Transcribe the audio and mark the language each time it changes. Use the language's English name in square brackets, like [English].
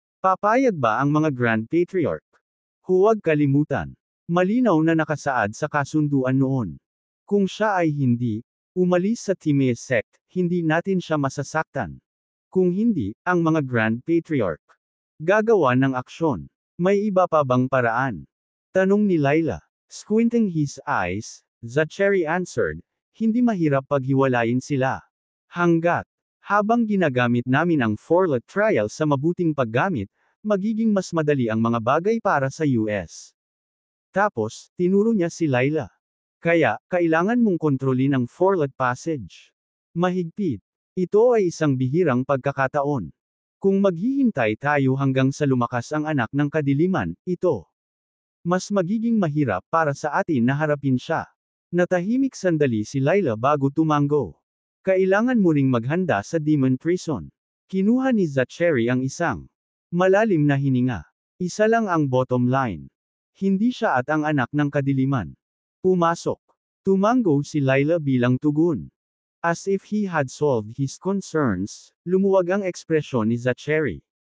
[Filipino] Papayag ba ang mga Grand Patriarch? Huwag kalimutan. Malinaw na nakasaad sa kasunduan noon. Kung siya ay hindi umalis sa Timea sect, hindi natin siya masasaktan. Kung hindi, ang mga Grand Patriarch gagawa ng aksyon. May iba pa bang paraan? Tanong ni Lila. [English] Squinting his eyes, Zachary answered, [Filipino] hindi mahirap paghiwalayin sila. Habang ginagamit namin ang Forlet trial sa mabuting paggamit, magiging mas madali ang mga bagay para sa US. Tapos, tinuro niya si Lila. Kaya, kailangan mong kontrolin ang Forlet passage. Mahigpit. Ito ay isang bihirang pagkakataon. Kung maghihintay tayo hanggang sa lumakas ang anak ng kadiliman, ito mas magiging mahirap para sa atin na harapin siya. Natahimik sandali si Lila bago tumango. Kailangan mo ring maghanda sa Demon Prison. Kinuha ni Zachary ang isang malalim na hininga. Isa lang ang bottom line. Hindi siya at ang anak ng kadiliman. Pumasok. Tumango si Lila bilang tugon. [English] As if he had solved his concerns, [Filipino] lumuwag ang ekspresyon ni Zachary.